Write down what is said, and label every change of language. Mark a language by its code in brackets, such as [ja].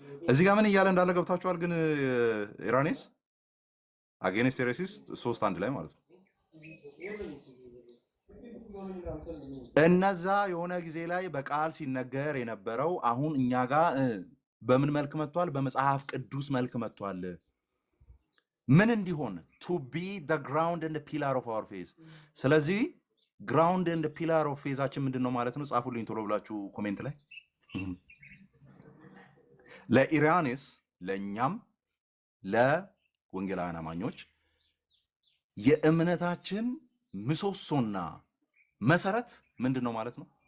[am] እዚህ ጋር ምን እያለ እንዳለ ገብታችኋል? ግን ኢራኔስ አጌንስት ሄሬሲስ 3:1 ላይ ማለት ነው። እነዛ የሆነ ጊዜ ላይ በቃል ሲነገር የነበረው አሁን እኛ ጋር በምን መልክ መጥቷል? በመጽሐፍ ቅዱስ መልክ መጥቷል። ምን እንዲሆን? [en] to be the ground and the pillar of our faith። [am] ስለዚህ [en] ground and the pillar of faithአችን [am] ምንድነው ማለት ነው? ጻፉልኝ ቶሎ ብላችሁ ኮሜንት ላይ። ለኢራኔስ ለኛም ለወንጌላውያን አማኞች የእምነታችን ምሰሶና መሰረት ምንድነው ማለት ነው?